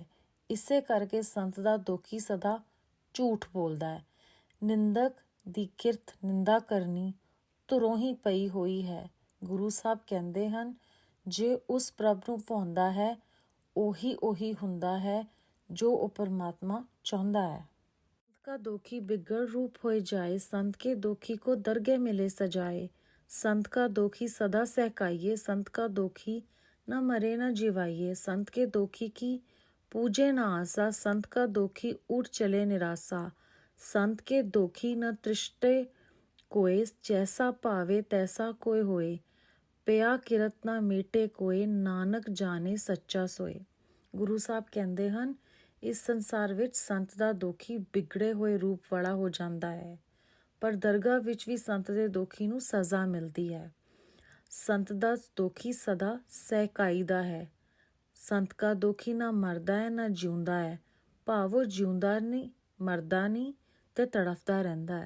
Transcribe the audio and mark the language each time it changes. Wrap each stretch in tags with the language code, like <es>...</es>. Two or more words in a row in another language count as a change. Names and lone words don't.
<pa>ਇਸੇ ਕਰਕੇ ਸੰਤ ਦਾ ਦੋਖੀ ਸਦਾ ਝੂਠ ਬੋਲਦਾ ਹੈ। ਨਿੰਦਕ ਦੀ ਕਿਰਤ ਨਿੰਦਾ ਕਰਨੀ ਧੁਰੋਂ ਹੀ ਪਈ ਹੋਈ ਹੈ। ਗੁਰੂ ਸਾਹਿਬ ਕਹਿੰਦੇ ਹਨ, ਜੇ ਉਸ ਪ੍ਰਭ ਨੂੰ ਭਾਉਂਦਾ ਹੈ ਉਹੀ ਹੁੰਦਾ ਹੈ ਜੋ ਉਹ ਪਰਮਾਤਮਾ ਚਾਹੁੰਦਾ ਹੈ।</pa> <hi>संत का दोखी बिगड़ रूप होए जाए, संत के दोखी को दरगह मिले सजाए, संत का दोखी सदा सहकाइए, संत का दोखी न मरे न जिवाइए, संत के दोखी की पूजे न आसा, संत का दोखी उठ चले निराशा, संत के दोखी न तृष्टे कोय, जैसा भावे तैसा कोय होए, पिया किरत न मेटे कोय, नानक जाने सच्चा सोए।</hi> <pa>ਗੁਰੂ ਸਾਹਿਬ ਕਹਿੰਦੇ ਹਨ, ਇਸ ਸੰਸਾਰ ਵਿੱਚ ਸੰਤ ਦਾ ਦੋਖੀ ਵਿਗੜੇ ਹੋਏ ਰੂਪ ਵਾਲਾ ਹੋ ਜਾਂਦਾ ਹੈ, ਪਰ ਦਰਗਾਹ ਵਿੱਚ ਵੀ ਸੰਤ ਦੇ ਦੋਖੀ ਨੂੰ ਸਜ਼ਾ ਮਿਲਦੀ ਹੈ। ਸੰਤ ਦਾ ਦੋਖੀ ਸਦਾ ਸਹਿਕਾਈ ਦਾ ਹੈ। ਸੰਤ ਕਾ ਦੁਖੀ ਨਾ ਮਰਦਾ ਹੈ ਨਾ ਜਿਉਂਦਾ ਹੈ, ਭਾਵ ਉਹ ਜਿਉਂਦਾ ਨਹੀਂ, ਮਰਦਾ ਨਹੀਂ ਤੇ ਤੜਫਦਾ ਰਹਿੰਦਾ ਹੈ।</pa>